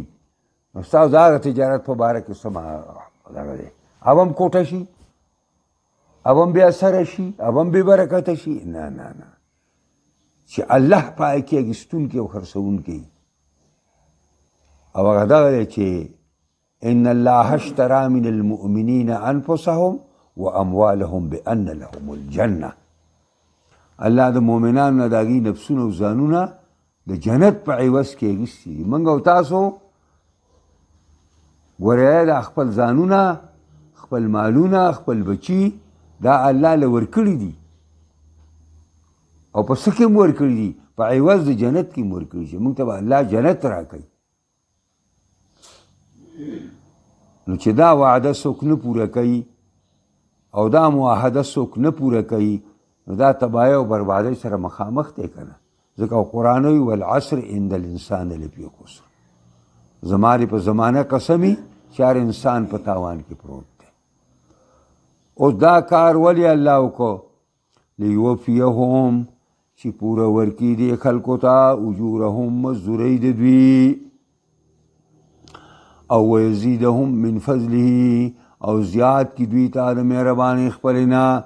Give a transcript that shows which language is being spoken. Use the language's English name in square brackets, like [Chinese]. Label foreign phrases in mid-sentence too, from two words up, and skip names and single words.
[Pashto] نو ستاسو د هغه تجارت په باره کې څه دغه دی، او هم کوټه شي، او هم بیا سره شي، او هم بې برکته شي. نه نه نه، چې الله په هغې کې اخیستونکی او خرڅوونکی. او هغه دغه دی چې [Arabic] ان الله اشترى من المؤمنین انفسهم واموالهم بان لهم الجنه. [Pashto] الله د مؤمنانو نه د هغوی نفسونه او ځانونه د جنت په عوض کې اخیستي دي. موږ او تاسو ګورئ دا خپل ځانونه، خپل مالونه، خپل بچي دا الله له ورکړي دي، او په څه کې هم ورکړي دي؟ په عوض د جنت کې ورکوي چې موږ ته به الله جنت راکوي. نو چې دا وعده څوک نه پوره کوي او دا معاهده څوک نه پوره کوي نو دا تباهۍ او بربادۍ سره مخامخ دی که نه. ځکه قرآن وایي [Arabic] والعصر ان الانسان لفی خسر. [Pashto] زمارې په زمانه قسمي چې هر انسان په تاوان کې پروت دی. اوس دا کار ولې الله وکړو؟ لیوفیهم چې پوره ورکړي دې خلکو ته اجورهم مزدورۍ د دوی او [Arabic] ویزیدهم من فضله [Pashto] او زیات کی دوی ته د مهربانۍ خپلې نه.